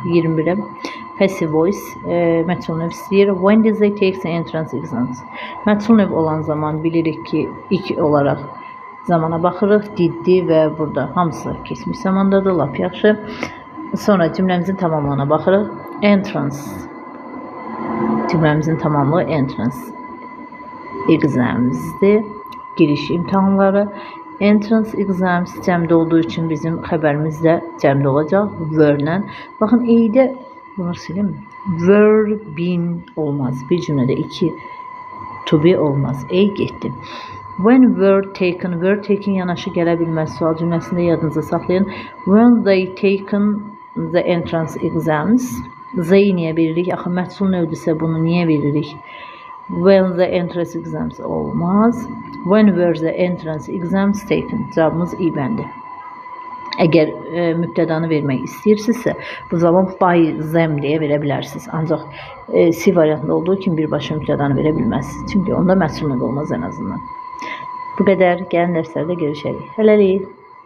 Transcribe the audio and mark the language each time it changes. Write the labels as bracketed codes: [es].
[az] 21-ə [en] passive voice [az] məchul növ istəyir. [en] When does they take the entrance exams? [az] Məchul növ olan zaman bilirik ki, ilk olaraq zamana baxırıq. Diddi və burada hamısı keçmiş zamandadır, lap yaxşı. Sonra cümləmizin tamamlığına baxırıq. Entrance. Cümləmizin tamamlığı entrance exams'dir. Giriş imtahanları. Entrance exams cəmdə olduğu üçün bizim xəbərimiz də cəmdə olacaq. Were-lə. Baxın, eydə bunu silim. Were, been olmaz. Bir cümlədə iki to be olmaz. Ey getdi. [en] When were taken [az] yanaşı gələ bilməz. Sual cümləsində yadınıza saxlayın. [en] When they taken the entrance exams. [az] They niyə veririk? Axı məchul növdürsə bunu niyə veririk? [en] When the entrance exams [az] olmaz. [en] When were the entrance exams taken? [az] Cavabımız İ-bəndir. Əgər mübtədanı vermək istəyirsinizsə, bu zaman [en] by them [az] deyə verə bilərsiniz. Ancaq C variantında olduğu kimi birbaşa mübtədanı verə bilməzsiniz. Çünki onda məchul növ olmaz ən azından. Bu qədər. Gəlin dərslərdə görüşərik. Hələlik.